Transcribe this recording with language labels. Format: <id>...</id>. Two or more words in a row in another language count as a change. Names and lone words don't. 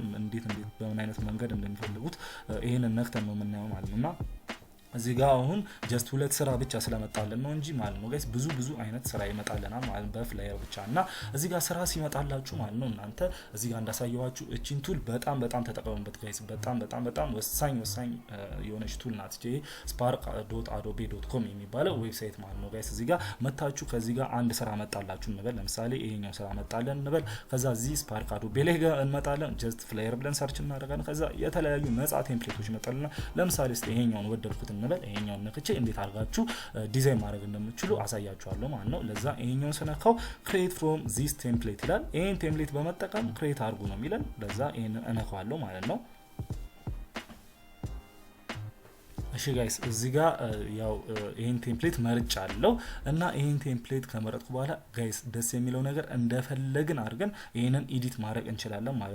<am>እንዴት በምን አይነት መንገድ እንደሚፈልጉት ይሄንን ነክተን ነው የምናየው ማለት ነውና እዚህ ጋር አሁን ጀስት ሁለት ስራ ብቻ ስለመጣልን ነው እንጂ ማለት ነው ጋይስ ብዙ አይነት ስራ ይመጣልናል ማለት በፍላየር ብቻ። እና እዚህ ጋር ስራ ሲመጣላችሁ ማለት ነው እናንተ እዚህ ጋር እንዳሳየዋችሁ እቺን ቱል በጣም ተጠቀሙበት ጋይስ። በጣም ወሳኝ የሆነች ቱል ናት እቺ spark.adobe.com የሚባለው ዌብሳይት ማለት ነው ጋይስ። እዚህ ጋር መታችሁ ከዚህ ጋር አንድ ስራ መጣላችሁ እንበል፣ ለምሳሌ ይሄኛው ስራ መጣለን እንበል። ከዛ እዚህ spark.adobe ላይ ጋር እንመጣለን፣</am> <en>just flyer</en> <am>ብለን ሰርች እናደርጋለን። ከዛ የተለያዩ ነፃ ቴምፕሌቶች ይመጣሉና ለምሳሌ እስቲ ይሄኛውን ወደድኩት እንበል፣ ይሄኛውን ነክቼ እንዴት አድርጋችሁ ዲዛይን ማድረግ እንደምትችሉ አሳያችኋለሁ ማለት ነው። ለዛ ይሄኛውን ስነካው</am> <en>create from this template</en> <am>ይላል። ይሄን ቴምፕሌት በመጠቀም create አድርጉ ነው የሚለን። ለዛ ይሄንን እነካዋለሁ ማለት ነው። እሺ ጋይስ እዚህ ጋር ያው ይሄን ቴምፕሌት መርጫለሁ እና ይሄን ቴምፕሌት ከመረጥኩ በኋላ ጋይስ ደስ የሚለው ነገር እንደፈለግን አድርገን ይሄንን ኤዲት ማድረግ እንችላለን ማለት</am>